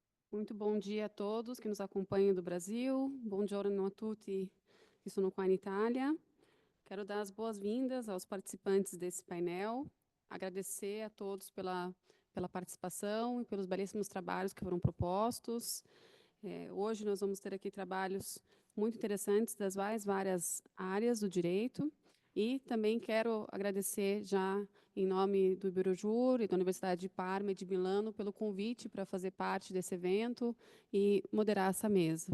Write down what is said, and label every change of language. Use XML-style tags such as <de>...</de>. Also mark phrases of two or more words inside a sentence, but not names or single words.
<pt>Muito bom dia a todos que nos acompanham do Brasil.</pt> <it>Buongiorno a tutti que sono qua in Itália.</it> <pt>Quero dar as boas-vindas aos participantes desse painel, agradecer a todos pela participação e pelos belíssimos trabalhos que foram propostos. Hoje nós vamos ter aqui trabalhos muito interessantes das mais várias áreas do direito e também quero agradecer já em nome do Iberojur e da Universidade de Parma e de Milano pelo convite para fazer parte desse evento e moderar essa mesa.</pt>